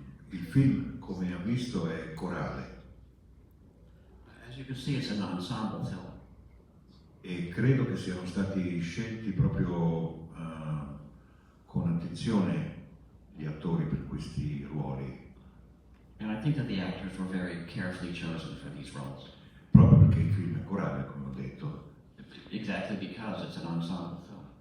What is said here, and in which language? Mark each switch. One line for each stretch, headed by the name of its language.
Italian: Il film, come ha visto, è corale
English: As you can see, it's an ensemble film.
Italian: e credo che siano stati scelti proprio con attenzione gli attori per questi ruoli,
English: And I think that the actors were very carefully chosen for these roles.
Italian: proprio perché il film è corale, come ho detto.
English: Exactly because it's an ensemble film.